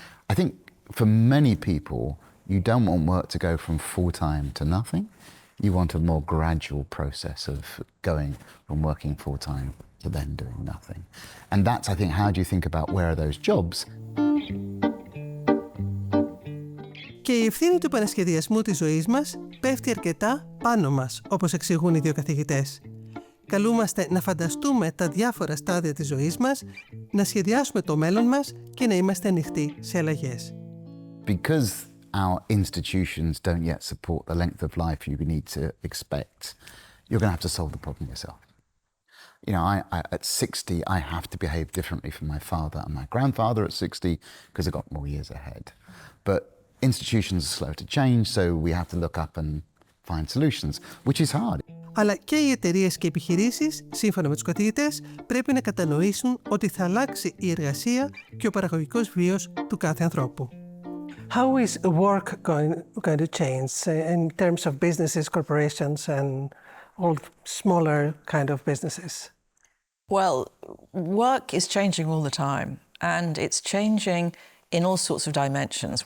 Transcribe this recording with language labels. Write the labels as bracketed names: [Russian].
[English] I think for many people, you don't want work to go from full-time to nothing. You want a more gradual process of going from working full-time to then doing nothing. And that's, I think, how do you think about where are those jobs? [Greek] Και η ευθύνη του επανασχεδιασμού της ζωής μας πέφτει αρκετά πάνω μας, όπως εξηγούν οι δύο καθηγητές. Καλούμαστε να φανταστούμε τα διάφορα στάδια της ζωής μας, να σχεδιάσουμε το μέλλον μας και να είμαστε ανοιχτοί σε αλλαγές. [English] Because our institutions don't yet support the length of life you need to expect, you're going to have to solve the problem yourself. You know, at 60, I have to behave differently from my father and my grandfather at 60 because I've got more years ahead. But institutions are slow to change, so we have to look up and find solutions, which is hard. [Greek] Αλλά και οι εταιρείες και οι επιχειρήσεις, σύμφωνα με τους καθηγητές, πρέπει να κατανοήσουν ότι θα αλλάξει η εργασία και ο παραγωγικός βίος του κάθε ανθρώπου. [English] How is work going to change in terms of businesses, corporations, and all smaller kind of businesses? Well, work is changing all the time, and it's changing in all sorts of dimensions.